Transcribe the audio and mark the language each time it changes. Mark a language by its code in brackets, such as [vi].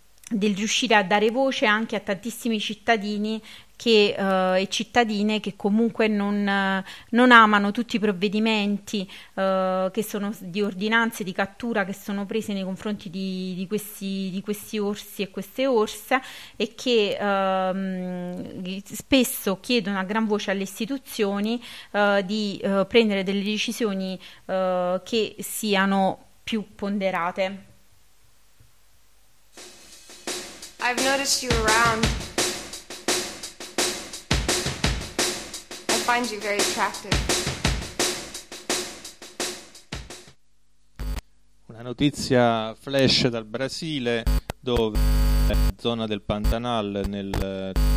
[it] riuscire a dare voce anche a tantissimi cittadini e cittadine che comunque non amano tutti i provvedimenti che sono di ordinanze di cattura che sono prese nei confronti di questi orsi e queste orse, e che spesso chiedono a gran voce alle istituzioni di prendere delle decisioni che siano più ponderate. [en] I've noticed you around. I find you very attractive. [it] Una notizia flash dal Brasile, dove la zona del Pantanal nel...